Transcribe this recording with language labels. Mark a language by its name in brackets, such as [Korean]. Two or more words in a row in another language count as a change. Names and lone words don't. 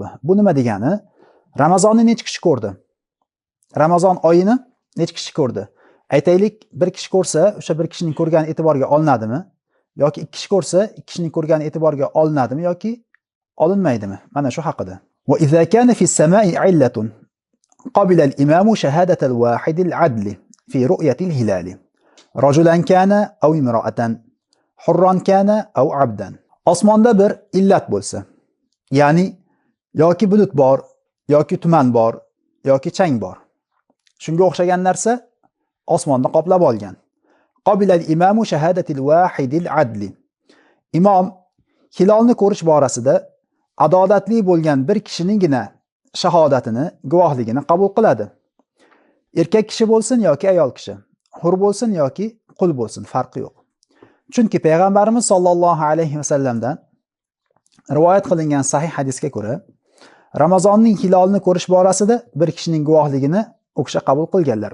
[Uzbek] Bu nima degani? Ramazonni necha kishi ko'rdi? Ramazon oyini necha kishi ko'rdi? Aytaylik, bir kishi ko'rsa, o'sha bir kishining ko'rgani e'tiborga olinadimi? Yoki ikki kishi ko'rsa, ikki kishining ko'rgani e'tiborga olinadimi yoki olinmaydimi? Mana shu haqida. [Arabic] وإذا كان في السماء علة قبل الإمام شهادة الواحد العدل في رؤية الهلال. رجلا كان أو امرأة حرا كان أو عبدا. [Uzbek] Osmonda bir illat bo'lsa, ya'ni yoki bulut bor, yoki tuman bor, yoki chang bor. Shunga o'xshagan narsa osmonni qoplab olgan. [Arabic] قبل الإمام شهادة الواحد العدل. [Uzbek] Imom hilolni ko'rish borasida adolatli bo'lgan bir kishiningina shahodatini, guvohligini qabul qiladi. Erkak kishi bo'lsin yoki ayol kishi, hur bo'lsin yoki qul bo'lsin, farqi yo'q. Chunki payg'ambarimiz [Arabic] صلى الله عليه وسلم [Uzbek] rivoyat qilingan sahih hadisga ko'ra, Ramazonning hilolini ko'rish borasida bir kishining guvohligini u kishi qabul qilganlar.